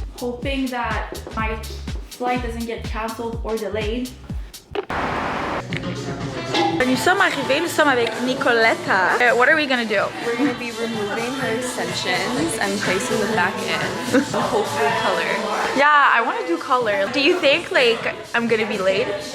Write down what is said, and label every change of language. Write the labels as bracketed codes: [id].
[en] Hoping that my flight doesn't get cancelled or delayed. [fr] Nous sommes arrivés, nous sommes avec Nicoletta. [en] What are we gonna do? We're going to be removing her extensions and placing them back in. Hopefully color. Yeah, I want to do color. Do you think like I'm gonna be late?